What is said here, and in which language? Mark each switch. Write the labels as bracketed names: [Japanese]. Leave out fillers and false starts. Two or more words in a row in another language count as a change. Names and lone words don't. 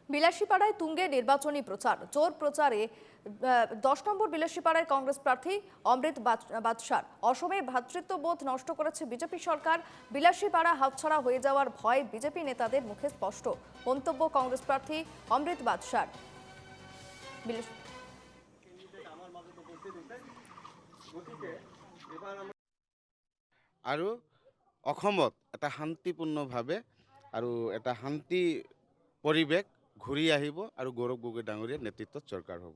[Bangla] বিলাসীপাড়ায় তুঙ্গে নির্বাচনী প্রচার, জোর প্রচারে 10 নম্বর বিলাসীপাড়ায় কংগ্রেস প্রার্থী অমৃত বাদশার। অসমে ভ্রাতৃত্ববোধ নষ্ট করেছে বিজেপি সরকার। বিলাসীপাড়া হাতছাড়া হয়ে যাওয়ার ভয় বিজেপি নেতাদের মুখে স্পষ্ট। মন্তব্য কংগ্রেস প্রার্থী অমৃত বাদশার। [Assamese] আৰু অসমত এটা শান্তিপূৰ্ণভাৱে আৰু এটা শান্তি পৰিৱেশ ঘূৰি আহিব আৰু গৌৰৱ গগৈ ডাঙৰীয়াৰ নেতৃত্বত চৰকাৰ হ'ব।